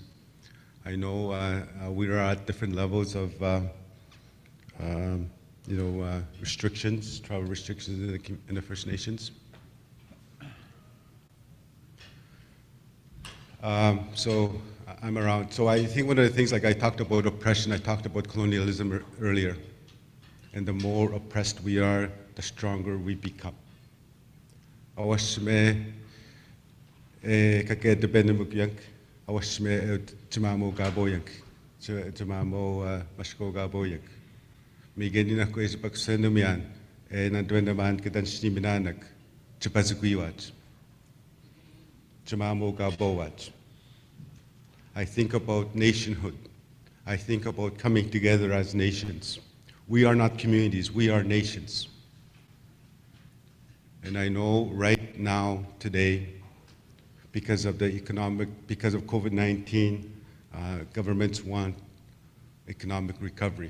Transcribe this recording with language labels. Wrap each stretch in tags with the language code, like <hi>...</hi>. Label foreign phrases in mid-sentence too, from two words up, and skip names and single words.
<en>I know we are at different levels of restrictions, travel restrictions in the First Nations. So I'm around. So I think one of the things, like I talked about oppression, I talked about colonialism earlier. And the more oppressed we are, the stronger we become.</en> <oj>Awashme kake debenimuk yank, awashme timamo gabo yank, timamo mashko gabo yank. Migenina ko isbak senumian, nandwendaman kidan shniminanak, chipaziguiwat.</oj> <en>I think about nationhood. I think about coming together as nations. We are not communities, we are nations. And I know right now, today, because of COVID-19, governments want economic recovery.</en>